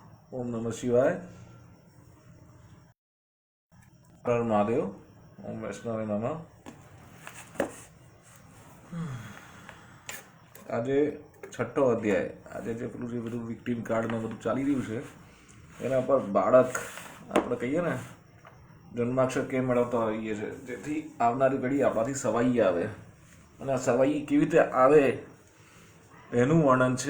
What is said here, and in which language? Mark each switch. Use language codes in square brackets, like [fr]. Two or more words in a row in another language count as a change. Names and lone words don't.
[sa] ओम नमः शिवाय। हर महादेव। ओम वैष्णवे नमः। [gu] આજે છઠ્ઠો અધ્યાય। આજે જે પેલું જે બધું વિક્ટીમ કાર્ડ ને બધું ચાલી રહ્યું છે એના પર બાળક આપણે કહીએ ને જન્માક્ષર કેમ મેળવતા હોઈએ છે જેથી આવનારી પેઢી આપણાથી સવાઈ આવે, અને આ સવાઈ કેવી રીતે આવે એનું વર્ણન છે।